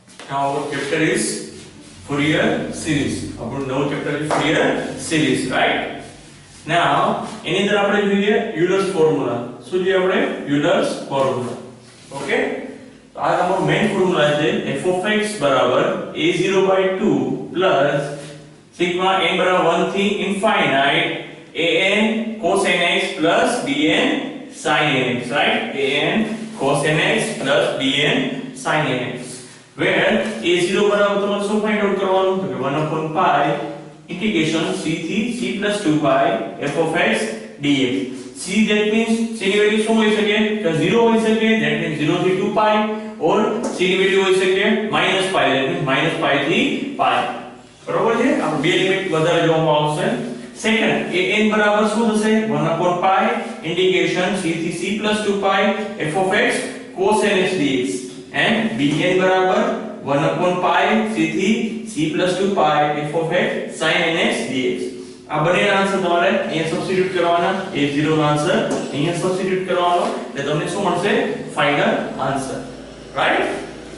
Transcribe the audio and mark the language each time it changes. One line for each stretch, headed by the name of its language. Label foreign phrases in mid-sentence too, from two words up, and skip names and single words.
English: Now our chapter is Fourier series.
Gujarati: આપણું નવું ચેપ્ટર છે
English: Fourier series, right? Now
Gujarati: એની અંદર આપણે જોઈએ
English: Euler's formula.
Gujarati: શું જોઈએ આપણે?
English: Euler's formula. Okay?
Gujarati: તો આ આપણો મેઈન ફોર્મ્યુલા છે
English: f of x
Gujarati: બરાબર
English: a0/2 plus sigma n
Gujarati: બરાબર 1 થી
English: infinite an cos nx plus bn sin nx, right? an cos nx plus bn sin nx, where a0
Gujarati: બરાબર તમારે શું
English: find out
Gujarati: કરવાનું તો કે
English: 1/pi integration c
Gujarati: થી
English: c plus 2pi f of x dx. c that means c
Gujarati: ની વેલ્યુ શું હોઈ શકે? તો 0 હોઈ શકે,
English: that means 0
Gujarati: થી 2pi, or c ની વેલ્યુ હોઈ શકે -pi,
English: that means -pi
Gujarati: થી pi. બરોબર છે? આપણે બે લિમિટ વધારે જોવામાં આવશે. સેકન્ડ an બરાબર શું થશે?
English: 1/pi integration c થી c plus 2pi f of x cos nx dx, and bn બરાબર 1/pi c થી c plus 2pi f of x sin nx dx.
Gujarati: આ બંનેના આન્સર તમારે અહીંયા સબસ્ટિટ્યુટ કરવાના. a0 નો આન્સર અહીંયા સબસ્ટિટ્યુટ કરવાનો એટલે તમને શું મળશે?
English: final answer, right?